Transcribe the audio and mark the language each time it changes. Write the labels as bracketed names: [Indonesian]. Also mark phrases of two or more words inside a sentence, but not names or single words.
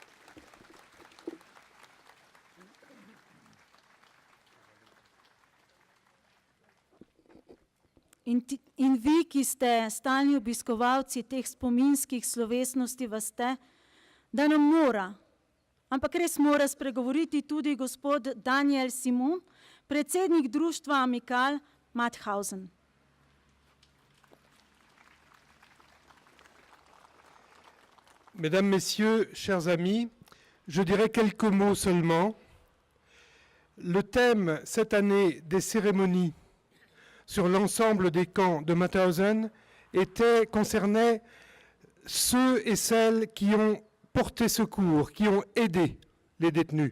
[Slovenian] In vi, ki ste stalni obiskovalci teh spominskih slovesnosti, veste, da nam mora, ampak res mora spregovoriti tudi gospod Daniel Simon, predsednik društva Amikal Mauthausen. [French] Mesdames, Messieurs, chers amis, je dirais quelques mots seulement. Le thème cette année des cérémonies sur l'ensemble des camps de Mauthausen concernait ceux et celles qui ont porté secours, qui ont aidé les détenus.